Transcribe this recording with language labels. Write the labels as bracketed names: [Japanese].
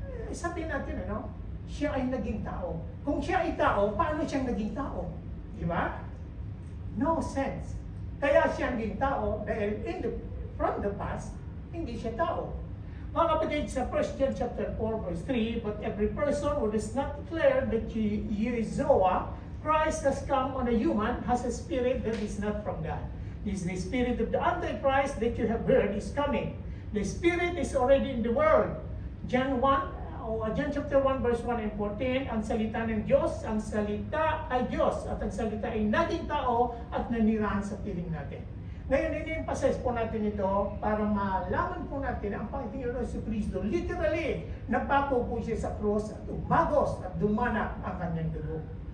[Filipino] Sabihin natin, siya ay naging tao. Kung siya ay tao, paano siyang naging tao? Di ba? [English] No sense. [Filipino] Kaya siya naging tao dahil [English] from the past, [Filipino] hindi siya tao. Mga kapatid, sa [English] 1 John chapter 4, verse 3, but every person who does not declare that he is Zoa, Christ has come on a human, has a spirit that is not from God. This is the spirit of the Antichrist that you have heard is coming. The spirit is already in the world. [Filipino] John chapter 1, verse 1 and 14, ang salita ng Diyos, ang salita ay Diyos, at ang salita ay naging tao at nanirahan sa piling natin. Ngayon, ini-emphasize po natin ito para malaman po natin ang Panginoon si Kristo. Literally, napako po siya sa krus at umagos at dumanak ang kanyang dugo.